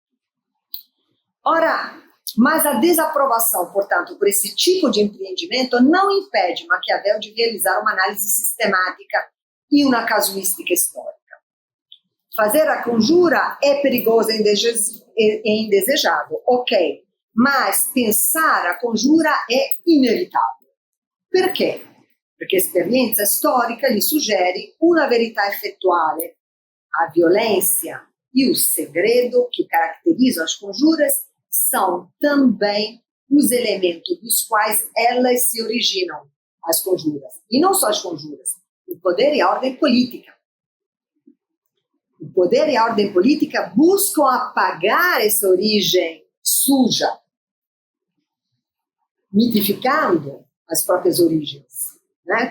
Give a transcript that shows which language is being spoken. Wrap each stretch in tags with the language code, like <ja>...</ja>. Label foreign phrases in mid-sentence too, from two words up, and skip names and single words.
<pt>Ora, mas a desaprovação, portanto, por esse tipo de empreendimento não impede Maquiavel de realizar uma análise sistemática e uma casuística histórica. Fazer a conjura é perigoso e indesejável, ok, mas pensar a conjura é inevitável.</pt> <it>Per quê? Perché l'esperienza storica gli suggere una verità effettuale.</it> <pt>A violência e o segredo que caracterizam as conjuras são também os elementos dos quais elas se originam, as conjuras. E não só as conjuras, o poder e a ordem política. O poder e a ordem política buscam apagar essa origem suja, mitificando as próprias origens, né?</pt>